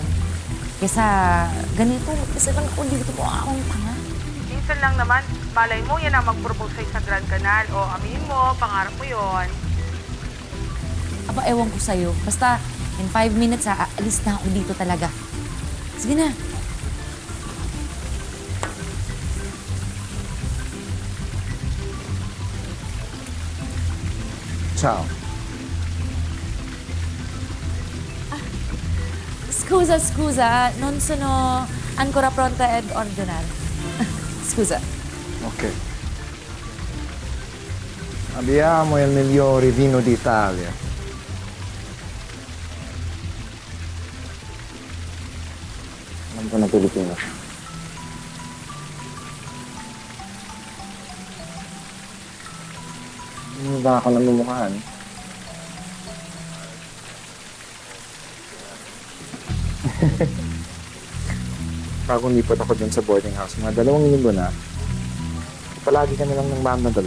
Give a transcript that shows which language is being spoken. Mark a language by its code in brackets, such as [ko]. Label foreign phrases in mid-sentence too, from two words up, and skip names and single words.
[tl] Kesa ganito, kasi lang ako dito po akong tanga. Minsan lang naman, malay mo, yan ang mag-propose sa'yo sa Grand Canal. O aminin mo, pangarap mo yon. Aba, ewan ko sa'yo. Basta, [en] in 5 minutes [tl] aalis na ako dito talaga. Sige na. [it] Ciao. Scusa, non sono ancora pronta ad ordinare. Scusa. Ok. Abbiamo il migliore vino d'Italia. [tl] Alam ko na Pilipino. Hindi ba ako namumukhaan? Bagong lipat ako dun sa boarding house, mga 2 linggo na, palagi ka na lang ng mamadali.